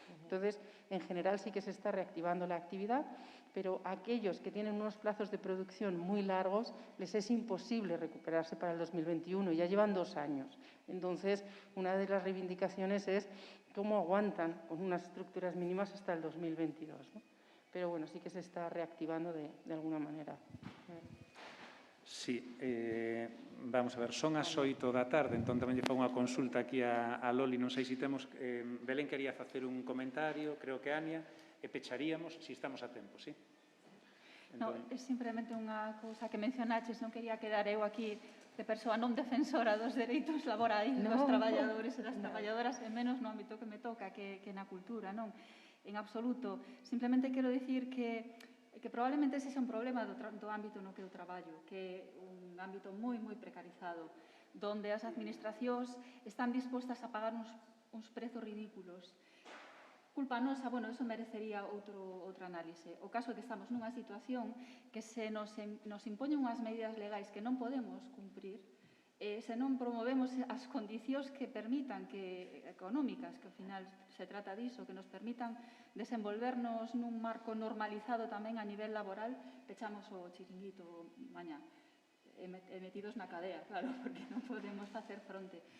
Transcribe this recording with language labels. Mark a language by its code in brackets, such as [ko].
[es] Entonces, en general sí que se está reactivando la actividad, pero a aquellos que tienen unos plazos de producción muy largos, les es imposible recuperarse para el 2021, ya llevan 2 años. Entonces, una de las reivindicaciones es cómo aguantan con unas estructuras mínimas hasta el 2022, ¿no? Pero bueno, sí que se está reactivando de alguna manera. [gl] Sí, vamos a ver, son as 8 da tarde, entón tamén lle fa unha consulta aquí a Loli, non sei se temos... Belén quería facer un comentario, creo que Ania, e pecharíamos, se estamos a tempo, sí? No, é simplemente unha cousa que mencionaches, non quería quedar eu aquí de persoa non defensora dos dereitos laborais dos traballadores e das traballadoras, e menos no ámbito que me toca, que na cultura, non? En absoluto. Simplemente quero dicir que probablemente ese sea un problema do ámbito no que eu traballo, que é un ámbito moi precarizado, donde as administracións están dispostas a pagar uns prezos ridículos. Culpa nosa, [es] bueno, eso [gl] merecería outro análise. O caso é que estamos nunha situación que se nos impoñen unhas medidas legais que non podemos cumprir, se non promovemos as condicións que permitan, económicas, que ao final se trata diso, que nos permitan desenvolvernos nun marco normalizado tamén a nivel laboral, pechamos o chiringuito mañá, metidos na cadea, claro, porque non podemos facer fronte.